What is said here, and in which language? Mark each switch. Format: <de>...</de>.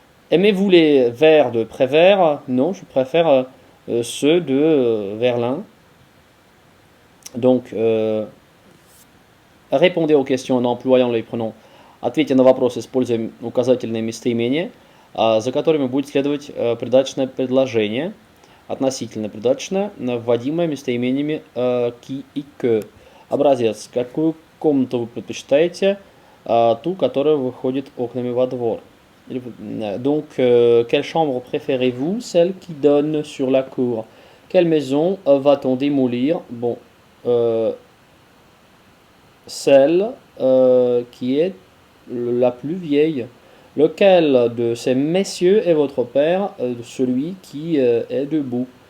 <fr>Aimez-vous les vers de Prévert? Non, je préfère ceux de Verlaine. Donc, répondez aux questions en employant les pronoms.</fr> <ru>Ответьте на вопросы, используя указательные местоимения, за которыми будет следовать придаточное предложение, относительно придаточное, вводимое местоимениями qui и que. Образец. Какую комнату вы предпочитаете? Ту, которая выходит окнами во двор.</ru> <fr>Donc, quelle chambre préférez-vous? Celle qui donne sur la cour. Quelle maison va-t-on démolir? Bon, celle qui est la plus vieille. Lequel de ces messieurs est votre père? Celui qui est debout.</fr>